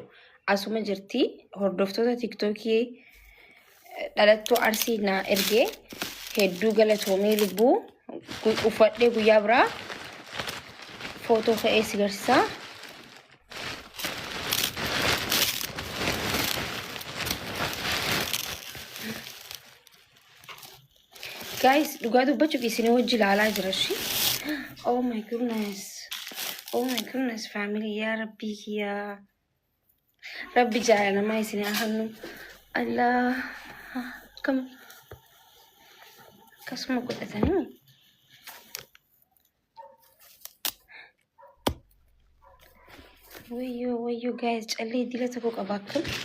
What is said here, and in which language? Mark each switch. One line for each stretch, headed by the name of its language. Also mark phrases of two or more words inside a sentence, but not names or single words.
Oromo: Asuma jirti hordoftoota TikTokii dhalattuu Arsii na erge hedduu galatoomee lubbuu uffadhee guyyaa biraa footoo ka'ee si garsiisa. Guys, dhugaa dubbachuuf isin wajji ilaalaa jira shi.
English: Oh my goodness. Oh my goodness, family,
Arabic: يا رب يا رب
Oromo: jaalala maa isin ahannu. Allah, kam kasuma godhatanii. Wayyo guys, callee dila tokko qaba akkam.